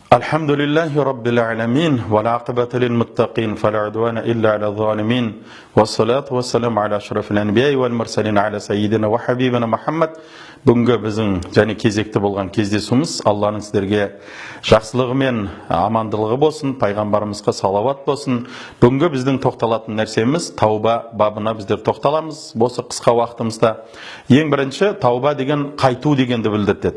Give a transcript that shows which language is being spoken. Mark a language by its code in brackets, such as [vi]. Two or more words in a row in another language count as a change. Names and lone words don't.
[ar] الحمد لله رب العالمين والعاقبة للمتقين فلا عدوان إلا على الظالمين والصلاة والسلام على أشرف الأنبياء والمرسلين على سيدنا وحبيبنا محمد. [kk] Бүгінгі біздің және кезекті болған кездесуіміз Алланың сіздерге жақсылығы мен амандылығы болсын, пайғамбарымызға салауат болсын. Бүгінгі біздің тоқталатын нәрсеміз тауба бабына біздер тоқталамыз. Осы қысқа уақытымызда ең бірінші тауба деген қайту дегенді білдіреді.